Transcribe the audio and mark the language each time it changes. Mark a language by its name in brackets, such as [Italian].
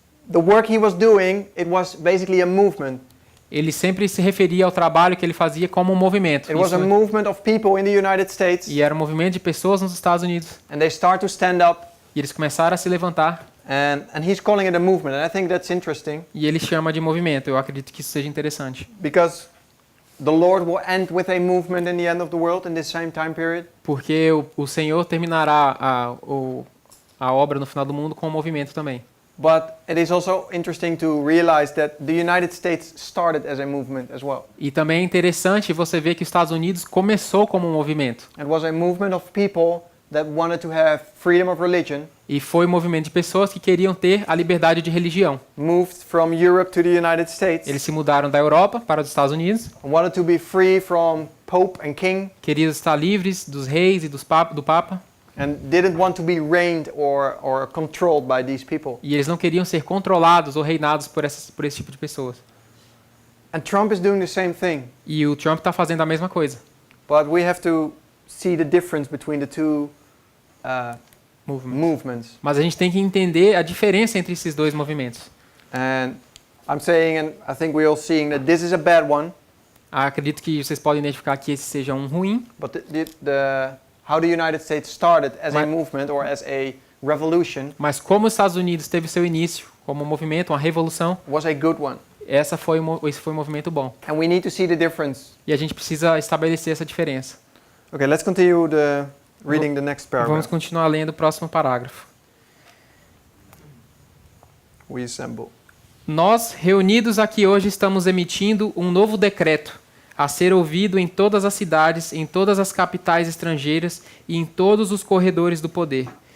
[English] The work he was doing, it was basically a movement. [Portuguese] Ele sempre se referia ao trabalho que ele fazia como um movimento. [English] It was a movement of people in the United States, [Portuguese] E era um movimento de pessoas nos Estados Unidos. [English] and they start to stand up, [Portuguese] E eles começaram a se levantar [English] and he's calling it a movement, and I think that's interesting, [Portuguese] e ele chama de movimento. Eu acredito que isso seja interessante. [English] because the Lord will end with a movement in the end of the world in this same time period. [Portuguese] Porque o Senhor terminará a obra no final do mundo com um movimento também. [English] But it is also interesting to realize that the United States started as a movement as well. [Portuguese] E também é interessante você ver que os Estados Unidos começou como um movimento. [English] It was a movement of people that wanted to have freedom of religion, [Portuguese] E foi um movimento de pessoas que queriam ter a liberdade de religião. [English] moved from Europe to the United States, [Portuguese] Eles se mudaram da Europa para os Estados Unidos, [English] wanted to be free from Pope and King, [Portuguese] queriam estar livres dos reis e do Papa, [English] and didn't want to be reigned or controlled by these people. [Portuguese] e eles não queriam ser controlados ou reinados por esse tipo de pessoas. [English] And Trump is doing the same thing. [Portuguese] E o Trump está fazendo a mesma coisa. [English] But we have to see the difference between the two movements. [Portuguese] Mas a gente tem que entender a diferença entre esses dois movimentos. [English] And I'm saying, and I think we're all seeing, that this is a bad one, [Portuguese] Acredito que vocês podem identificar que esse seja um ruim, [English] but how the United States started as a movement or as a revolution, [Portuguese] mas como os Estados Unidos teve seu início como um movimento, uma revolução, [English] was a good one. [Portuguese] esse foi um movimento bom. [English] And we need to see the difference. [Portuguese] E a gente precisa estabelecer essa diferença. [English] Okay, let's continue reading the next [Portuguese] Vamos [English] paragraph. [Portuguese] continuar lendo o próximo parágrafo. [English] We assemble. [Portuguese] Nós, reunidos aqui hoje, estamos emitindo um novo decreto a ser ouvido em todas as cidades, em todas as capitais estrangeiras e em todos os corredores do poder.